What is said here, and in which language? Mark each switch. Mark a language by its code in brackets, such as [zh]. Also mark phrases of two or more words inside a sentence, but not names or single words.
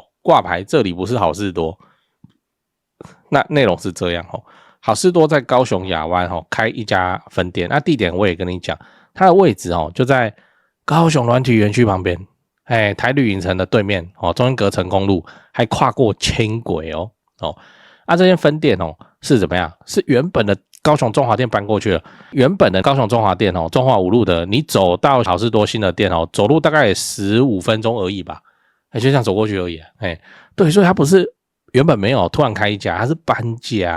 [zh] 掛牌這裡不是好市多，那內容是這樣哦。好市多在高雄亞灣開一家分店，那地點我也跟你講，它的位置就在高雄軟體園區旁邊，台旅影城的對面中間隔成公路，還跨過輕軌哦。這間分店是怎麼樣？是原本的高雄中華店搬過去了，原本的高雄中華店中華五路的，你走到好市多新的店走路大概也15分鐘而已吧。就這樣走過去而已對，所以它不是原本沒有突然開一家，它是搬家。